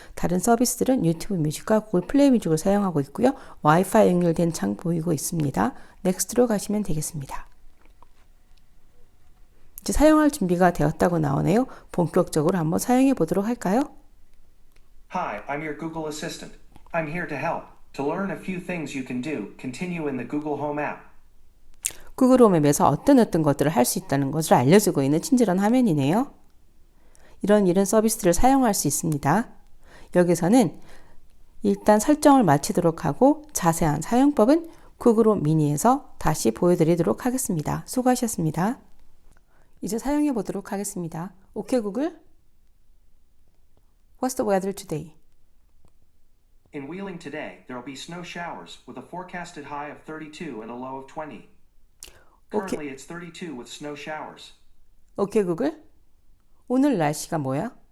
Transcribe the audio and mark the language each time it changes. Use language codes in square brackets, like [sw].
[ko] 다른 서비스들은 유튜브 뮤직과 구글 플레이 뮤직을 사용하고 있고요. 와이파이 연결된 창 보이고 있습니다. 넥스트로 가시면 되겠습니다. 이제 사용할 준비가 되었다고 나오네요. 본격적으로 한번 사용해 보도록 할까요? [en] Hi, I'm your Google Assistant. I'm here to help. To learn a few things you can do, continue in the Google Home app. [ko] 구글 홈앱에서 어떤 것들을 할 수 있다는 것을 알려주고 있는 친절한 화면이네요. 이런 서비스들을 사용할 수 있습니다. 여기서는 일단 설정을 마치도록 하고 자세한 사용법은 구글 홈 미니에서 다시 보여드리도록 하겠습니다. 수고하셨습니다. 이제 사용해 보도록 하겠습니다. 오케이 구글. [en] What's the weather today? In Wheeling today, there will be snow showers with a forecasted high of 32 and a low of 20. Currently it's 32 with snow showers. [ko] 오케이 구글. 오늘 날씨가 뭐야?